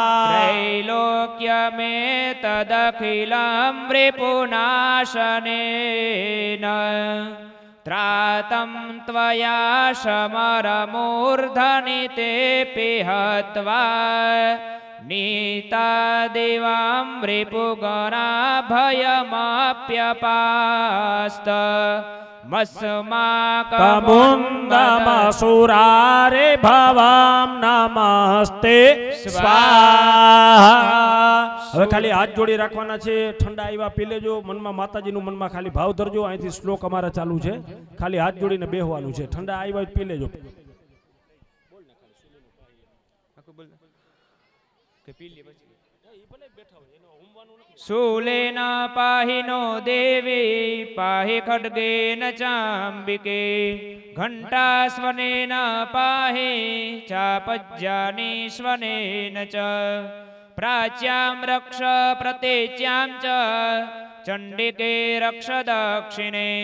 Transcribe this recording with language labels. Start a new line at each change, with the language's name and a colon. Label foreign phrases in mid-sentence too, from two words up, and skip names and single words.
Sanskrit: त्रैलोक्यमेतदखिलं वृपुनाशनेन त्रातं त्वया समरमूर्धनि तेऽपि हत्वा नीता देवां वृपुगणा भयमप्यपास्त मस्माकमुन्दमसुरारे भवां नमस्ते સ્વાહા.
Gujarati: હવે ખાલી હાથ જોડી રાખવાના છે. ઠંડા આવ્યા પી લેજો. મનમાં માતાજીનું મનમાં ખાલી ભાવ ધરજો. અહીંથી શ્લોક અમારે ચાલુ છે. ખાલી હાથ જોડીને બેહવાનું છે. ઠંડા આવ્યા પી લેજો.
Sanskrit: शूलेन पाहि नो देवी पाहि खड्गेन चाम्बिके घण्टास्वनेन पाहि चापज्जानीश्वनेन च प्राच्यां रक्ष प्रतेच्यां च चण्डिके रक्ष दक्षिणे